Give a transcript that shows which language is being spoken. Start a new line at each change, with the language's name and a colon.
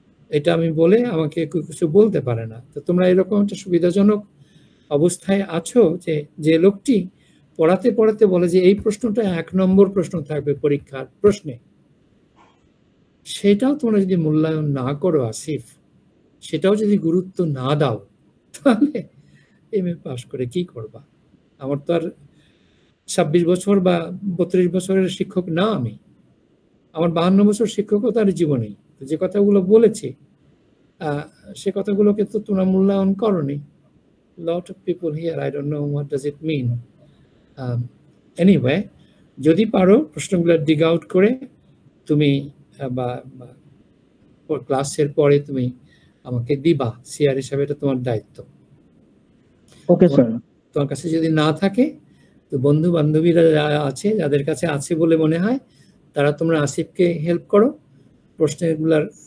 Bangla: এটা আমি বলে আমাকে কিছু বলতে পারে না। তো তোমরা এরকম একটা সুবিধাজনক অবস্থায় আছো যে লোকটি পড়াতে পড়াতে বলে যে এই প্রশ্নটা 1 নম্বর প্রশ্ন থাকবে পরীক্ষার প্রশ্নে, সেটাও তোমরা যদি মূল্যায়ন না করো আসিফ, সেটাও যদি গুরুত্ব না দাও, তাহলে এমএ পাস করে কি করবা? আমার তো আর 26 বছর বা 32 বছরের শিক্ষক না আমি, আমার 52 বছর শিক্ষকতার জীবনেই যে কথাগুলো বলেছি, সে কথাগুলোকে তো তোমরা মূল্যায়ন করনি।
English: lot of people here, I don't know what does it mean.
Bangla: Anyway, যদি পারো প্রশ্নগুলো dig out করে তুমি বা ক্লাসের পরে তুমি আমাকে দিবা, সিআর হিসাবে এটা তোমার দায়িত্ব। Okay sir. তোমার কাছে যদি না থাকে, তো বন্ধু বান্ধবীরা যারা আছে, যাদের কাছে আছে বলে মনে হয়, তারা তোমরা আসিফকে হেল্প করো প্রশ্নগুলার।